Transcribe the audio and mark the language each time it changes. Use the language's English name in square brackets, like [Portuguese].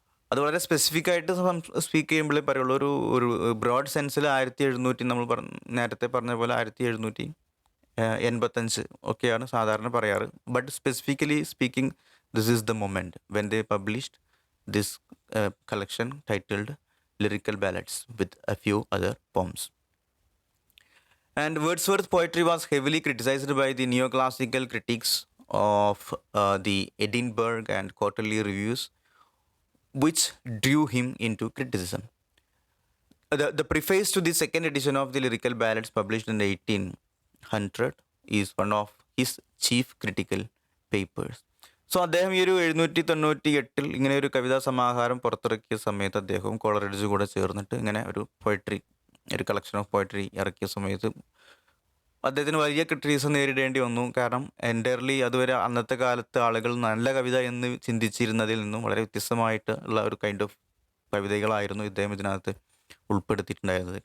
[Malayalam] അത് വളരെ സ്പെസിഫിക് ആയിട്ട് സ്പീക്ക് ചെയ്യുമ്പോഴേ പറയുള്ളൂ. ഒരു ബ്രോഡ് സെൻസിൽ 1700 നമ്മൾ നേരത്തെ പറഞ്ഞ പോലെ 1785 ഒക്കെയാണ് സാധാരണ പറയാറ്. [English] But specifically speaking, this is the moment when they published this collection titled Lyrical Ballads with a few other poems. And Wordsworth's poetry was heavily criticized by the neoclassical critics of the Edinburgh and Quarterly Reviews, which drew him into criticism. The preface to the second edition of the Lyrical Ballads, published in 1800, is one of his chief critical papers. [Malayalam] So അദ്ദേഹം ഈ ഒരു 1798 ഇങ്ങനെ ഒരു കവിതാ സമാഹാരം പുറത്തിറക്കിയ സമയത്ത് അദ്ദേഹവും കോളറിഡ്ജ് കൂടെ ചേർന്നിട്ട് ഇങ്ങനെ ഒരു കളക്ഷൻ ഓഫ് പോയട്രി ഇറക്കിയ സമയത്ത് അദ്ദേഹത്തിന് വലിയ ക്രിറ്റിസിസം നേരിടേണ്ടി വന്നു. കാരണം എൻറ്റയർലി അതുവരെ അന്നത്തെ കാലത്ത് ആളുകൾ നല്ല കവിത എന്ന് ചിന്തിച്ചിരുന്നതിൽ നിന്നും വളരെ വ്യത്യസ്തമായിട്ട് ഉള്ള ഒരു കൈൻഡ് ഓഫ് കവിതകളായിരുന്നു ഇദ്ദേഹം ഇതിനകത്ത് ഉൾപ്പെടുത്തിയിട്ടുണ്ടായിരുന്നത്.